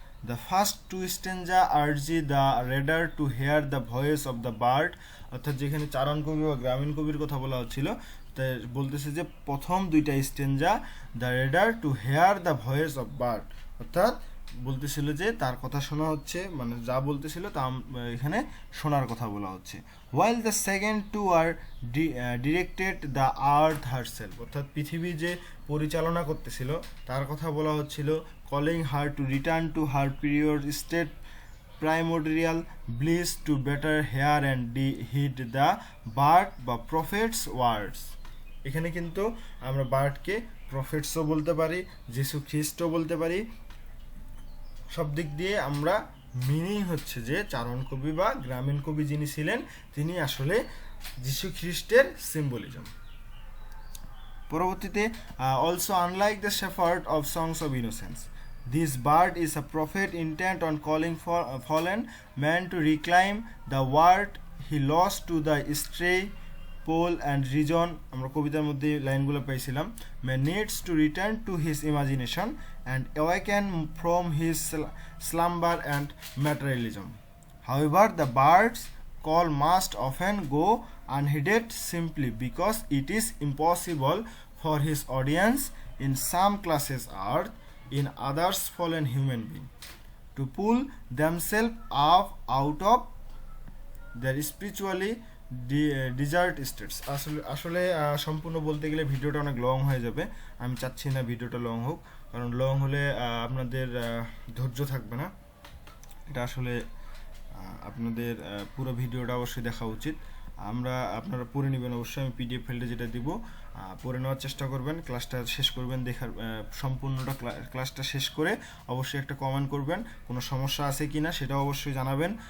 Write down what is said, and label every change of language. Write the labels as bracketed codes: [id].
[en] The first two stanza urge the reader to hear the voice of the bird, [bn] অর্থাৎ যেখানে চারণ কবি বা গ্রামীণ কবির কথা বলা হচ্ছিল, তাই বলতেছে যে প্রথম দুইটা stanza the radar two hair the voice of bird, অর্থাৎ বলতেছিল যে তার কথা শোনা হচ্ছে, মানে যা বলতেছিল তা এখানে শোনার কথা বলা হচ্ছে। [en] while the second two are directed the earth herself, [bn] অর্থাৎ পৃথিবী যে পরিচালনা করতেছিল তার কথা বলা হচ্ছিল, [en] calling her to return to her period state primordial bliss to better hear and heed the bird বা prophets words। [bn] এখানে কিন্তু আমরা বার্ডকে প্রফেটসও বলতে পারি, যীশু খ্রিস্টও বলতে পারি, সব দিক দিয়ে আমরা মিনিং হচ্ছে যে চারণ কবি বা গ্রামীণ কবি যিনি ছিলেন তিনি আসলে যীশু খ্রিস্টের সিম্বলিজম। [en] পরবর্তীতে also unlike the shepherd of songs of innocence, this bird is a prophet intent on calling for fallen man to reclaim the word he lost to the stray pole and reason. [bn] আমরা কবিতার মধ্যে লাইনগুলো পাইছিলাম। [en] Man needs to return to his imagination and awaken from his slumber and materialism. However, the bird's call must often go unheeded simply because it is impossible for his audience in some classes earth, in others fallen human being, to pull themselves up out of their spiritually desert states. [bn] আসলে সম্পূর্ণ বলতে গেলে ভিডিওটা অনেক long হয়ে যাবে। আমি চাচ্ছি না ভিডিওটা লং হোক, কারণ লং হলে আপনাদের ধৈর্য থাকবে না। এটা আসলে আপনাদের পুরো ভিডিওটা অবশ্যই দেখা উচিত। আপনারা পড়ে নেবেন অবশ্যই। আমি পিডিএফ ফাইলটা যেটা দিব পড়ে নেওয়ার চেষ্টা করবেন, ক্লাসটা শেষ করবেন, দেখার সম্পূর্ণটা ক্লাসটা শেষ করে অবশ্যই একটা কমেন্ট করবেন কোনো সমস্যা আছে কি না সেটাও অবশ্যই জানাবেন।